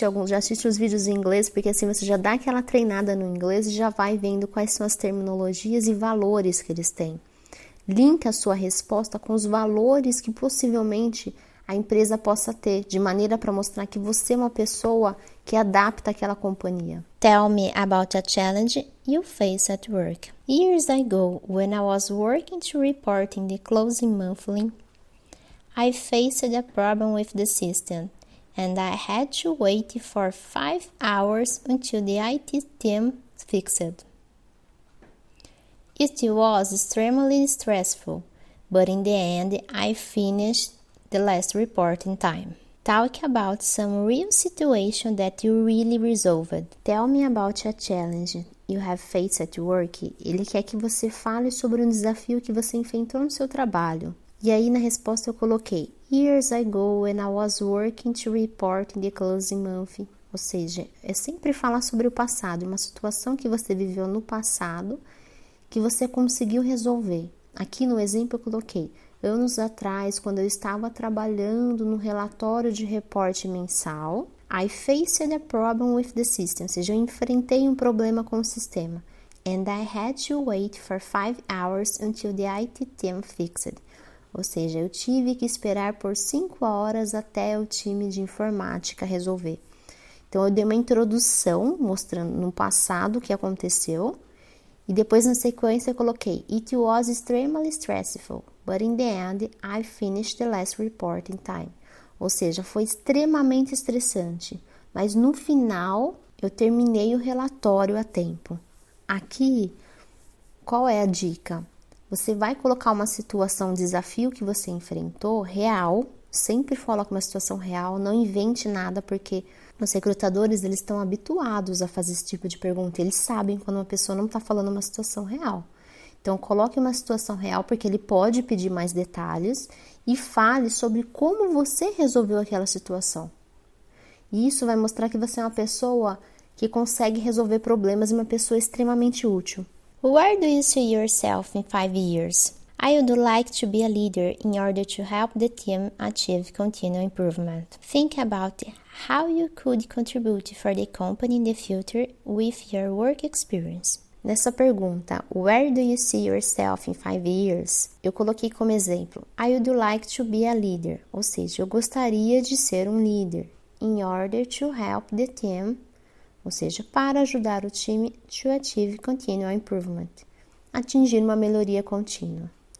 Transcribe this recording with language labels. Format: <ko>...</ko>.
<pt>Já assiste os vídeos em inglês, porque assim você já dá aquela treinada no inglês e já vai vendo quais são as terminologias e valores que eles têm. Linka a sua resposta com os valores que possivelmente a empresa possa ter, de maneira para mostrar que você é uma pessoa que adapta àquela companhia.</pt> <en>Tell me about a challenge you face at work. Years ago, when I was working to report in the closing monthly, I faced a problem with the system, and I had to wait for 5 hours until the IT team fixed it. It was extremely stressful, but in the end, I finished the last report in time. Talk about some real situation that you really resolved. Tell me about a challenge you have faced at work.</en> <pt>Ele quer que você fale sobre um desafio que você enfrentou no seu trabalho. E aí na resposta eu coloquei</pt> <en>Years ago when I was working to report in the closing month.</en> <pt>Ou seja, é sempre falar sobre o passado, uma situação que você viveu no passado que você conseguiu resolver. Aqui no exemplo eu coloquei anos atrás, quando eu estava trabalhando no relatório de reporte mensal,</pt> <en>I faced a problem with the system,</en> <pt>ou seja, eu enfrentei um problema com o sistema.</pt> <en>And I had to wait for 5 hours until the IT team fixed.</en> <pt>Ou seja, eu tive que esperar por 5 horas até o time de informática resolver. Então, eu dei uma introdução mostrando no passado o que aconteceu. E depois, na sequência, eu coloquei</pt> <en>It was extremely stressful, but in the end, I finished the last report in time.</en> <pt>Ou seja, foi extremamente estressante, mas no final, eu terminei o relatório a tempo. Aqui, qual é a dica? Você vai colocar uma situação, um desafio que você enfrentou, real, sempre coloque uma situação real, não invente nada, porque os recrutadores, eles estão habituados a fazer esse tipo de pergunta. Eles sabem quando uma pessoa não está falando uma situação real. Então, coloque uma situação real, porque ele pode pedir mais detalhes e fale sobre como você resolveu aquela situação. E isso vai mostrar que você é uma pessoa que consegue resolver problemas e uma pessoa extremamente útil.</pt> <en>Where do you see yourself in 5 years? I would like to be a leader in order to help the team achieve continual improvement. Think about how you could contribute for the company in the future with your work experience.</en> <pt>Nessa pergunta,</pt> <en>where do you see yourself in 5 years?</en> <pt>Eu coloquei como exemplo,</pt> <en>I would like to be a leader,</en> <pt>ou seja, eu gostaria de ser um líder,</pt> <en>in order to help the team,</en> <pt>ou seja, para ajudar o time</pt> <en>to achieve continual improvement,</en> <pt>atingir uma melhoria contínua.</pt>